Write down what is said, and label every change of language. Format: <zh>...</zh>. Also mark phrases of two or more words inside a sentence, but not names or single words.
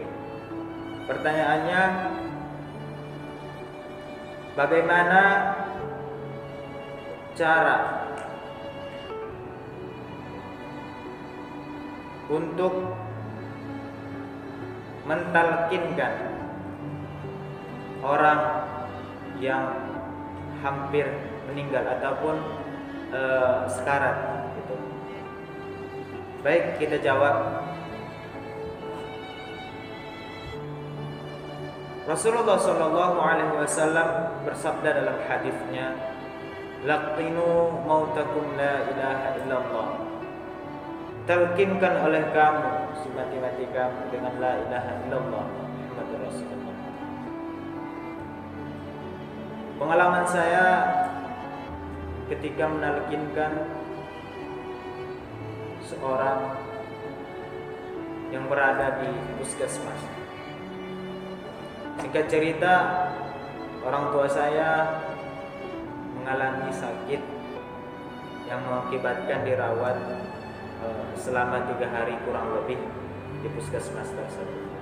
<id>Pertanyaannya, bagaimana cara untuk mentalkinkan orang yang hampir meninggal ataupun sekarat gitu. Baik, kita jawab. Rasulullah</id> <ar>صلى الله عليه وسلم</ar> <id>bersabda dalam hadisnya,</id> <ar>"لقنوا موتاكم لا إله إلا الله."</ar> <id>Talkinkan oleh kamu semati-mati kamu dengan</id> <ar>لا إله إلا الله محمد رسول الله.</ar> <id>Pengalaman saya ketika menalkinkan seorang yang berada di puskesmas. Singkat cerita, orang tua saya mengalami sakit yang mengakibatkan dirawat selama 3 hari kurang lebih di puskesmas tersebut.</id>